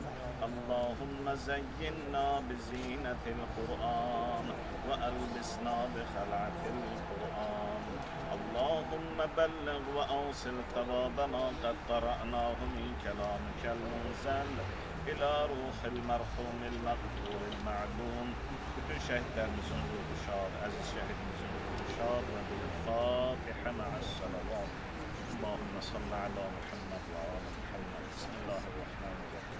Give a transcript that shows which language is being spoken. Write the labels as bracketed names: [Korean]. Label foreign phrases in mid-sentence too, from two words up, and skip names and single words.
[Arabic] اللهم زينا بزينة القرآن وألبسنا بخلعة القرآن. اللهم بلغ وأوصل ثواب ما قد قرأناه من كلامك المنزل إلى روح المرحوم المغفور المعلوم. [Turkish] Bütün şehitlerimizin ruhu şad, aziz şehidimizin ruhu şad ve [Arabic] بالفاتحة مع الصلوات. اللهم صل على محمد وعلى محمد. Bismillahirrahmanirrahim.